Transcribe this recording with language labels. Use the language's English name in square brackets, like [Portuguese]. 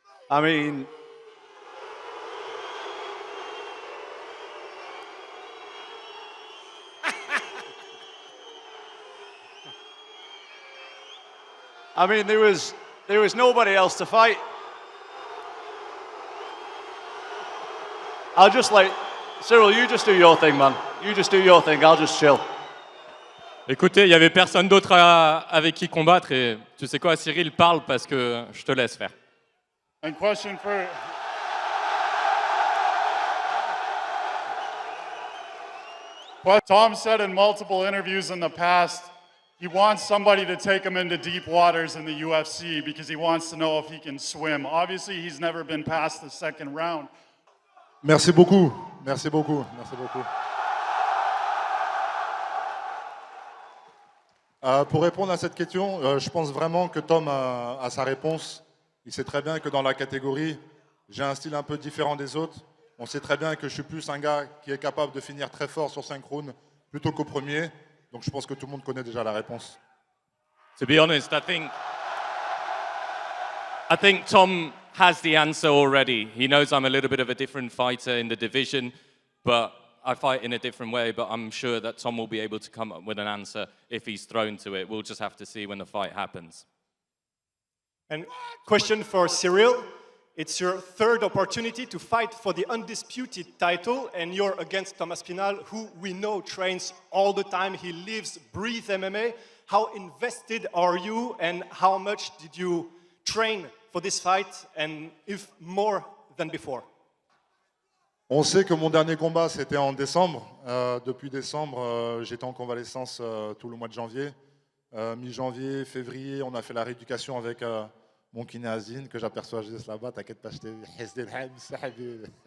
[English] I mean, there was nobody else to fight. I'll just like, Ciryl, you just do your thing, man. You just do your thing. I'll just chill. [French] Écoutez, il n'y avait personne d'autre avec qui combattre et tu sais quoi, Cyril, parle parce que je te laisse faire. [English] And question for... What Tom said in multiple interviews in the past, he wants somebody to take him into deep waters in the UFC because he wants to know if he can swim. Obviously, he's never been past the second round. [French] Merci beaucoup. Merci beaucoup. Merci beaucoup. Pour répondre à cette question, je pense vraiment que Tom a sa réponse. Il sait très bien que dans la catégorie, j'ai un style un peu différent des autres. On sait très bien que je suis plus un gars qui est capable de finir très fort sur 5 rounds plutôt qu'au premier. Donc je pense que tout le monde connaît déjà la réponse. [English] To be honest, I think Tom has the answer already. He knows I'm a little bit of a different fighter in the division, but I fight in a different way, but I'm sure that Tom will be able to come up with an answer if he's thrown to it. We'll just have to see when the fight happens. And question for Ciryl. It's your third opportunity to fight for the undisputed title, and you're against Tom Aspinall, who we know trains all the time. He lives, breathes MMA. How invested are you, and how much did you train for this fight, and if more than before? [French] On sait que mon dernier combat, c'était en décembre. Depuis décembre, j'étais en convalescence tout le mois de janvier. Mi-janvier, février, on a fait la rééducation avec mon kiné Azine, que j'aperçois juste là-bas. T'inquiète pas, je t'ai vu.